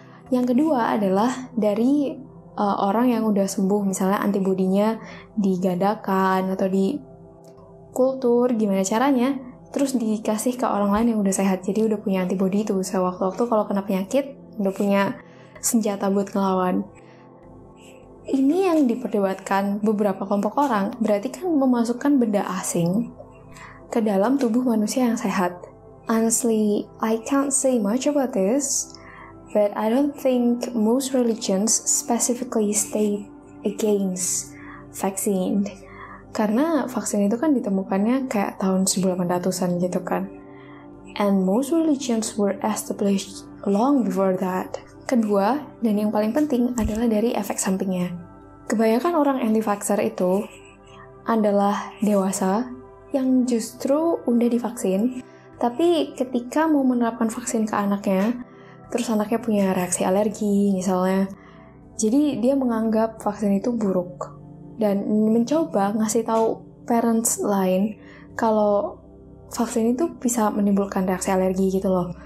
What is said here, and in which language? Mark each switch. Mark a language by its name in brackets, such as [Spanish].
[Indonesian] Yang kedua adalah dari orang yang udah sembuh, misalnya antibodinya digadakan atau dikultur, gimana caranya, terus dikasih ke orang lain yang udah sehat, jadi udah punya antibodi itu, sewaktu-waktu kalau kena penyakit, udah punya senjata buat ngelawan. Ini yang diperdebatkan beberapa kelompok orang, berarti kan memasukkan benda asing ke dalam tubuh manusia yang sehat. [English] Honestly, I can't say much about this, but I don't think most religions specifically state against vaccine. [Indonesian] Karena vaksin itu kan ditemukannya kayak tahun 1800-an gitu kan. [English] And most religions were established long before that. [Indonesian] Kedua, dan yang paling penting adalah dari efek sampingnya. Kebanyakan orang anti-vaxxer itu adalah dewasa yang justru udah divaksin, tapi ketika mau menerapkan vaksin ke anaknya, terus anaknya punya reaksi alergi misalnya, jadi dia menganggap vaksin itu buruk dan mencoba ngasih tahu parents lain kalau vaksin itu bisa menimbulkan reaksi alergi gitu loh.